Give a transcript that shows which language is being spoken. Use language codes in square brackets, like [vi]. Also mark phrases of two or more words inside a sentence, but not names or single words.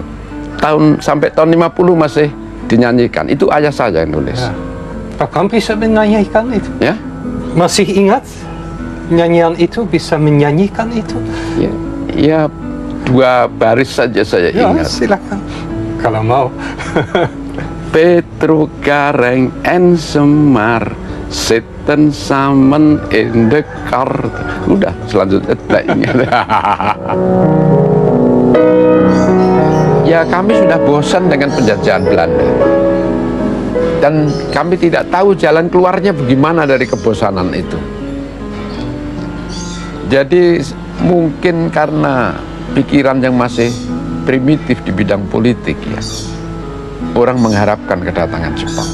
[id] Sampai tahun 50 masih dinyanyikan. Itu ayah saya yang nulis. Ya. Pak Pram bisa menyanyikan itu? Ya? Masih ingat nyanyian itu, bisa menyanyikan itu? Ya, 2 baris saja saya Ya, ingat. silakan kalau mau. [nl] Petro Gareng en Semar, Sitten samen [en] in the car. [id] Udah, selanjutnya tidak ingat. Ya, kami sudah bosan dengan penjajahan Belanda. Dan kami tidak tahu jalan keluarnya bagaimana dari kebosanan itu. Jadi mungkin karena pikiran yang masih primitif di bidang politik ya, orang mengharapkan kedatangan Jepang.